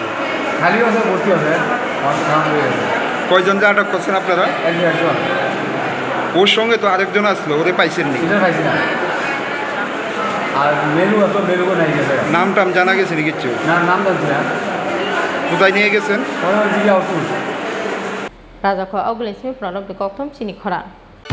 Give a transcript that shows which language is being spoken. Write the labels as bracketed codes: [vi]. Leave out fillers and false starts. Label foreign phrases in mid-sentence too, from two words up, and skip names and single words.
[bn] খালি আছে ভর্তি আছে অনেক খারাপ হয়ে গেছে কয়জন যে আটক করছেন আপনারা একজন ওর সঙ্গে তো আরেকজন আসলো ওরে পাইছেন নি সেটা পাইছি না আর মেনু এত মেনুও নাই গেছে নাম টাম জানা গেছে নি কিচ্ছু না নাম জানছি না কোথায় নিয়ে গেছেন জিজ্ঞাসা [trp] Raja ko augulin simi pranok de koktom chini khora